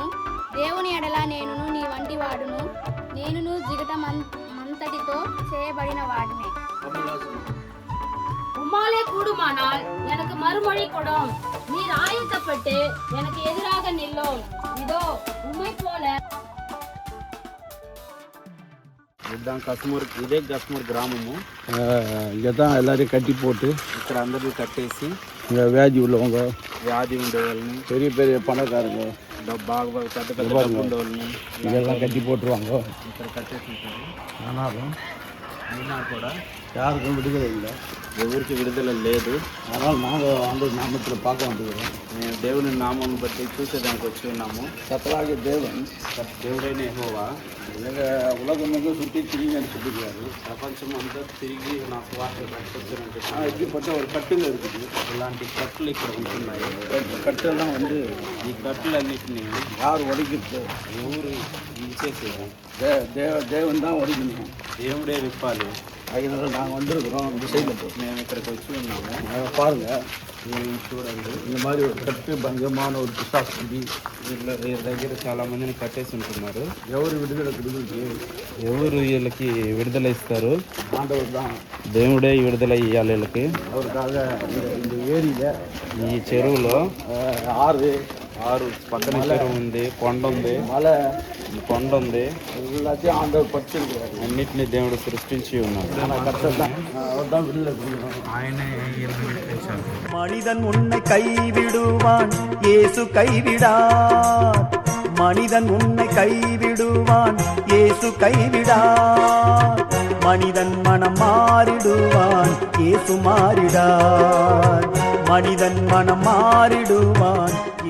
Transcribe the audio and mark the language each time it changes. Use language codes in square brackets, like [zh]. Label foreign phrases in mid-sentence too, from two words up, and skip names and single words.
[te] దేవుని ఎడల నేనును నీ వంటి వాడును, నేనును జిగటమంతటితో చేయబడిన వాడినే. [ta] உம்மாலே கூடுமானால் எனக்கு மறுமொழி கொடும், நீர் ஆயத்தப்பட்டு எனக்கு எதிராக நில்லும். இதோ உம்மை போல. [te] ఇదే కస్మూర్ గ్రామము. [ta] இங்கே தான் எல்லாரையும் கட்டி போட்டு [te] ఇక్కడ అందరూ కట్టేసి [ta] இங்கே வியாதி உள்ளவங்க, [te] వ్యాధి ఉండే వాళ్ళని, [ta] பெரிய பெரிய பணக்காரங்க, [te] బాగా పెద్ద పెద్ద డబ్బు ఉండేవాళ్ళని [ta] இதெல்லாம் கட்டி போட்டுருவாங்க. [te] ఇక్కడ కట్టేసింటారు. [ta] ஆனாலும் [te] అయినా కూడా [ta] யாருக்கும் விடுதலை இல்லை. [te] ఎవరికి విడుదల లేదు. [ta] அதனால் நாங்கள் வந்து நாமத்தில் பார்க்க வந்துக்கிறோம். [te] మేము దేవుని నామం బట్టి చూసేదానికి వచ్చి ఉన్నాము. [ta] கர்த்தராகிய தேவன் [te] దేవుడైన యెహోవా [ta] உலகமெங்கும் சுற்றி திரிங்கன்னு சொல்லியிருக்காரு. [te] ప్రపంచం అంతా తిరిగి నా స్వార్థ కట్టుకొచ్చినట్టు [ta] இப்படிப்பட்ட ஒரு கட்டில் இருக்குது. [te] ఇలాంటి కట్లు ఇక్కడ ఉంటున్నాయి. [ta] கட்டெல்லாம் வந்து [te] ఈ కట్టులన్నిటినీ [ta] யார் உடைக்கிறது? [te] ఎవరు ఇచ్చేసేది? [ta] தேவன் தான் உடைக்கணும். [te] దేవుడే విప్పాలి. [ta] அதனால நாங்கள் வந்திருக்கிறோம். திசையில் [te] మేము ఇక్కడికి వచ్చి ఉన్నాము. [ta] பாருங்கள், [te] మీరు చూడండి, [ta] இந்த மாதிரி ஒரு கட்டு பங்கமான ஒரு பிசாசு [te] వీళ్ళ దగ్గర చాలా మందిని కట్టేసి ఉంటున్నారు. ఎవరు విడుదల கொடுக்குறது? ఎవరు వీళ్ళకి విడుదల ఇస్తారు? [ta] ஆண்டவர் தான். [te] దేవుడే విడుదల ఇవ్వాలి వీళ్ళకి. [ta] அவருக்காக இந்த ஏரியில் [te] ఈ చెరువులో [ta] ஆறு [te] పక్కన చెరువు ఉంది, కొండ ఉంది, [ta] மலை [te] కొండ ఉంది. [ta] எல்லாத்தையும் ஆண்டவர் பறிச்சிருக்கிறார். [te] అన్నిటినీ దేవుడు సృష్టించి ఉన్నాడు. [ta] ஆனால் கர்த்தர் தான், அவர் தான் விடுதலை கொடுக்கணும். [te] ఆయనే విడిపించాడు. [ta] மனிதன் உன்னை கைவிடுவான், இயேசு கைவிடார். மனிதன் உன்னை கைவிடுவான், இயேசு கைவிடார். மனிதன் மனம் மாறிடுவான், இயேசு மாறிடார். மனிதன் மனம் மாறிடுவான்,